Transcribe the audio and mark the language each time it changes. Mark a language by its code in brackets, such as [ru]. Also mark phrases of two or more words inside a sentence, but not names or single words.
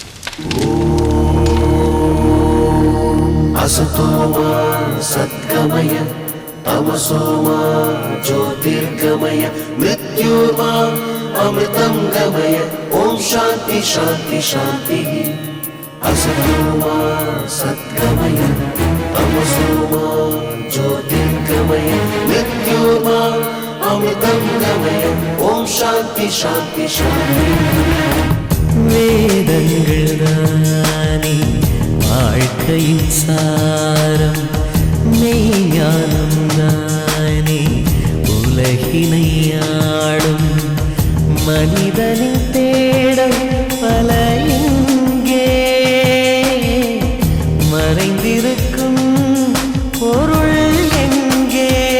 [sa] असतो सद्गमय तमसो ज्योतिर्गमय मृत्योर्मा अमृतं गमय ओम शांति शांति शांति। असतो सद्गमय तमसो ज्योतिर्गमय मृत्योर्मा अमृतं गमय ओम शांति शांति शांति। [ta] வேதங்கள் தானே வாழ்க்கையின் சாரம், மெய்ஞானம் தானே உலகினை ஆளும். மனிதனின் தேடல் பல இங்கே, மறைந்திருக்கும் பொருள் எங்கே?